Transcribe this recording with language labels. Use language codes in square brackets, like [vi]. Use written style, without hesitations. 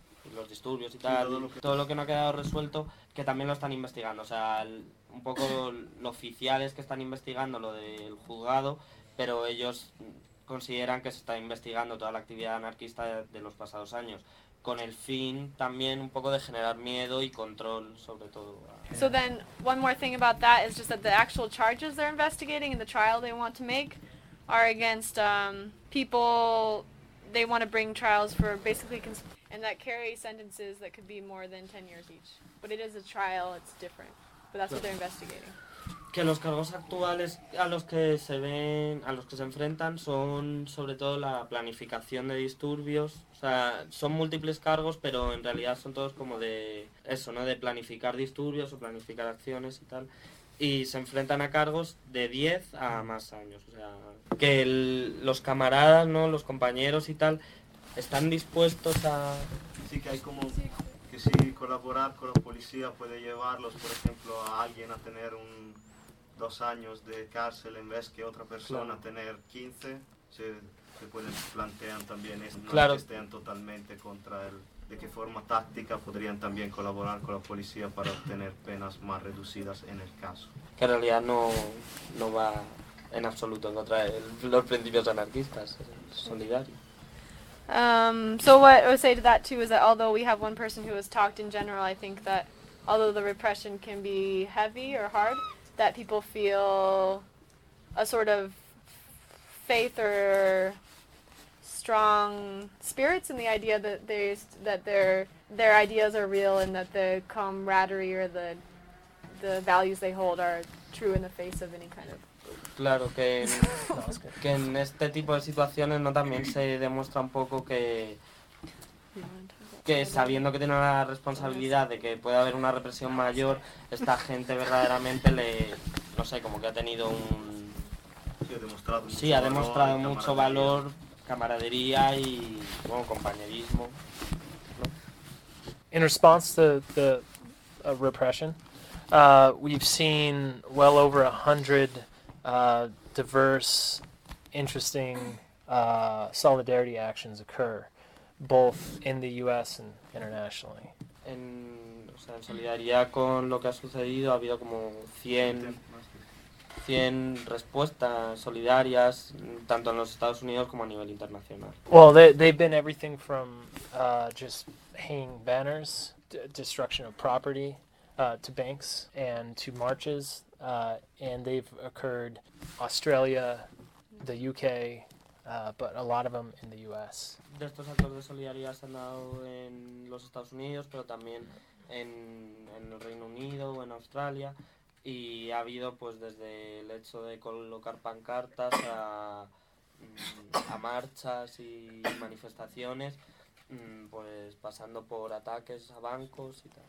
[es] y los disturbios y tal, todo lo que no ha quedado resuelto, que también lo están investigando, o sea, un poco los oficiales que están investigando lo del juzgado, pero ellos consideran que se está investigando toda la actividad anarquista de los pasados años, con el fin también un poco de generar miedo y control sobre todo. [en] So then, one more thing about that is just that the actual charges they're investigating and the trial they want to make are against people, they want to bring trials for basically, and that carry sentences that could be more than 10 years each. But it is a trial, it's different. But that's what they're investigating. [es] Que los cargos actuales a los que se enfrentan son sobre todo la planificación de disturbios, o sea, son múltiples cargos, pero en realidad son todos como de eso, ¿no?, de planificar disturbios o planificar acciones y tal, y se enfrentan a cargos de 10 a más años, o sea, que los camaradas, ¿no?, los compañeros y tal, están dispuestos a... Sí, que hay como... que si sí, colaborar con la policía puede llevarlos, por ejemplo, a alguien a tener un... 2 años de cárcel en vez que otra persona, claro, tener 15, se pueden plantear también eso, no, claro, que estén totalmente contra él. ¿De qué forma táctica podrían también colaborar con la policía para obtener penas más reducidas en el caso? Que en realidad no va en absoluto en contra de los principios anarquistas, solidario. [en] So what I would say to that too is that although we have one person who has talked in general, I think that although the repression can be heavy or hard, that people feel a sort of faith or strong spirits in the idea that their ideas are real and that the camaraderie or the values they hold are true in the face of any kind of... [es] Claro, que en este tipo de situaciones no también se demuestra un poco que sabiendo que tiene la responsabilidad de que puede haber una represión mayor, esta gente verdaderamente le, no sé, como que ha tenido un... Sí, ha demostrado mucho, sí, ha demostrado valor, mucho valor, camaradería y, bueno, compañerismo, ¿no? [en] In response to the repression, we've seen well over 100 diverse, interesting solidarity actions occur, both in the US and internationally. [es] En, o sea, en solidaridad con lo que ha sucedido, ha habido como 100 100 respuestas solidarias tanto en los Estados Unidos como a nivel internacional. [en] Well, they've been everything from just hanging banners, destruction of property, to banks and to marches, and they've occurred Australia, the UK, but a lot of them in the US. [es] De estos actos de solidaridad se han dado en los Estados Unidos, pero también en el Reino Unido o en Australia, y ha habido pues desde el hecho de colocar pancartas a marchas y manifestaciones, pues pasando por ataques a bancos y tal.